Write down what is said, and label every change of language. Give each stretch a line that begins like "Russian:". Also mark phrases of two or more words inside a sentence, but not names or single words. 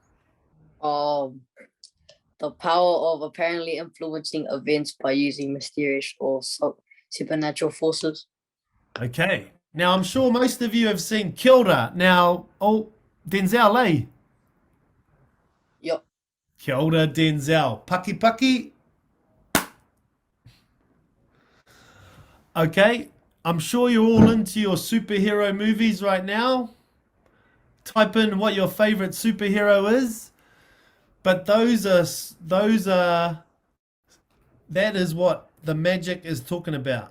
English: The power of apparently influencing events by using mysterious or supernatural forces. Okay. Now, I'm sure most of you have seen
Māori: Kia ora.
English: Now, Denzel, eh? Yep.
Māori: Kia ora, Denzel. Paki paki.
English: Okay. I'm sure you're all into your superhero movies right now. Type in what your favorite superhero is. But that is what the magic is talking about.